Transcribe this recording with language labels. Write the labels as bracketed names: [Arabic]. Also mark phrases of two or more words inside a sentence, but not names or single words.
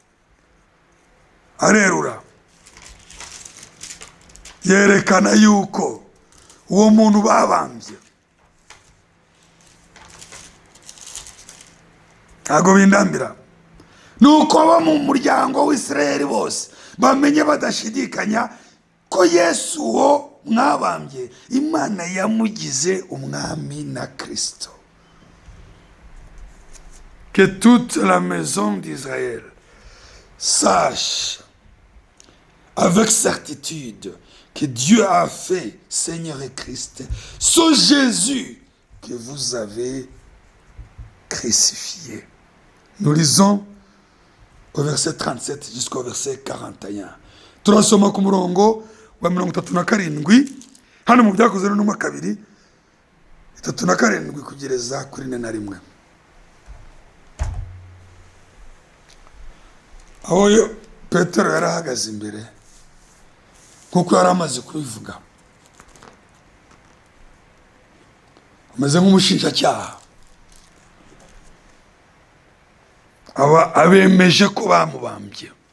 [Kinyarwanda] Arerura yerekana yuko uwo muntu babambye ntago bindambira, nuko bo mu muryango w'Isirayeli bose bamenye badashidikanya ko Yesu wo mwabambye Imana yamugize umwami na Kristo. [French] Que toute la maison d'Israël sache avec certitude que Dieu a fait Seigneur et Christ ce Jésus que vous avez crucifié. Nous lisons au verset 37 jusqu'au verset 41. [Kinyarwanda] Turasoma ku murongo wa 37 hano mu Byakozwe n'Intumwa 2:37 kugereza kuri 4. Aho Petero yari ahagaze imbere kuko yari amaze kubivuga, ameze nk'umushinjacyaha, abemeje ko bamubambye.